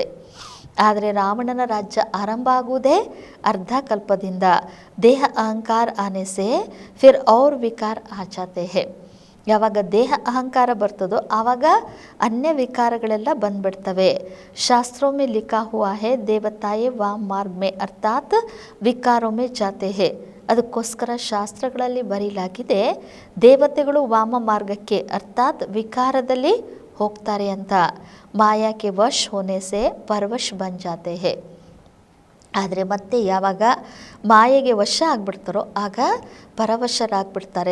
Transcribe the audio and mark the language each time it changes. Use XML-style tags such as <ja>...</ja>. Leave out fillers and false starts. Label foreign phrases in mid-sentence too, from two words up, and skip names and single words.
<kn>ಆದರೆ ರಾವಣನ ರಾಜ್ಯ ಆರಂಭ ಆಗುವುದೇ ಅರ್ಧ ಕಲ್ಪದಿಂದ.</kn> <hi>देह अहंकार आने से फिर और विकार आ जाते है.</hi> <kn>ಯಾವಾಗ ದೇಹ ಅಹಂಕಾರ ಬರ್ತದೋ ಆವಾಗ ಅನ್ಯ ವಿಕಾರಗಳೆಲ್ಲ ಬಂದ್ಬಿಡ್ತವೆ.</kn> <hi>ಶಾಸ್ತ್ರೋं में लिखा हुआ है देवताएं वाम मार्ग में अर्थात विकारों में जाते हैं.</hi> <kn>ಅದಕ್ಕೋಸ್ಕರ ಶಾಸ್ತ್ರಗಳಲ್ಲಿ ಬರೀಲಾಗಿದೆ ದೇವತೆಗಳು ವಾಮ ಮಾರ್ಗಕ್ಕೆ ಅರ್ಥಾತ್ ವಿಕಾರದಲ್ಲಿ ಹೋಗ್ತಾರೆ ಅಂತ.</kn> <hi>मायाक्के वश होने से परवश बन जाते है.</hi> <kn>ಆದರೆ ಮತ್ತೆ ಯಾವಾಗ ಮಾಯೆಗೆ ವಶ ಆಗ್ಬಿಡ್ತಾರೋ ಆಗ ಪರವಶರಾಗ್ಬಿಡ್ತಾರೆ.</kn>